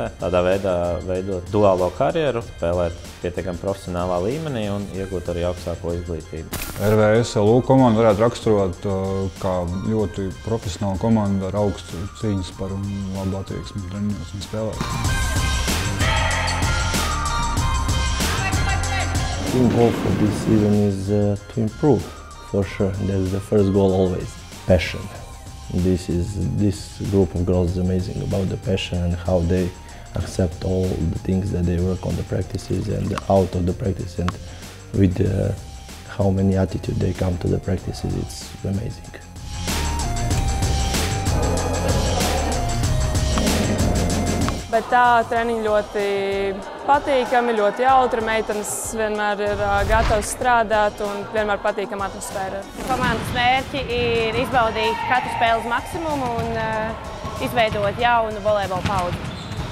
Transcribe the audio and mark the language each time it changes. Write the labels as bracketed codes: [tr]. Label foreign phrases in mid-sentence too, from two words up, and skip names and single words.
[lv] Tādā veidā veidot duālo karjeru, spēlēt pietiekami profesionālā līmenī un iegūt arī augstāko izglītību. RVSLU komandu varētu raksturot kā ļoti profesionāla komanda ar augstu cīņas par un labu attieksmi treniņos un spēlēt. [en] The goal for this season is to improve, for sure. That's the first goal always. Passion. This group of girls is amazing about the passion and how they accept all the things that they work on the practices and out of the practice, and with how many attitude they come to the practices, it's amazing. [lv] Bet tā treniņi ļoti patīkami, ļoti jautri. Meitenes vienmēr ir gatavas strādāt un vienmēr patīkama atmosfēra. Komandas mērķi ir izbaudīt katru spēles maksimumu un izveidot jaunu volejbola paudzi.